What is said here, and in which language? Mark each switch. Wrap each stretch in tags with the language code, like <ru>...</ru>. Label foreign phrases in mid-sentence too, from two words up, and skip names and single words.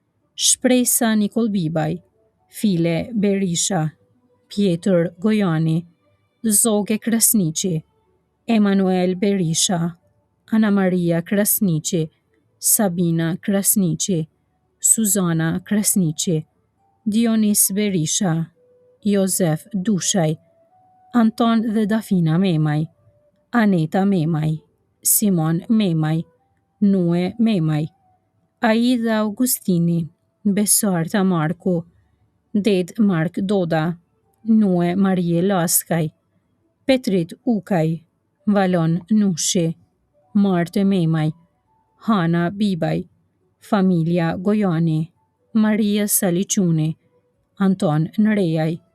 <sq>Shpresa Nikol Bibaj, File Berisha, Pjetër Gojani, Zoge Krasniqi, Emanuel Berisha, Ana Maria Krasniqi, Sabina Krasniqi, Suzana Krasniqi, Dionis Berisha, Jozef Dushaj, Anton dhe Dafina Memaj, Aneta Memaj, Simon Memaj, Nue Memaj, Aida Augustini, Besarta Marku, Ded Mark Doda, Nue Marie Laskaj, Petrit Ukaj, Valon Nushi, Marte Memaj, Hana Bibaj, familja Gojani, Maria Saliquni, Anton Nrejaj,</sq>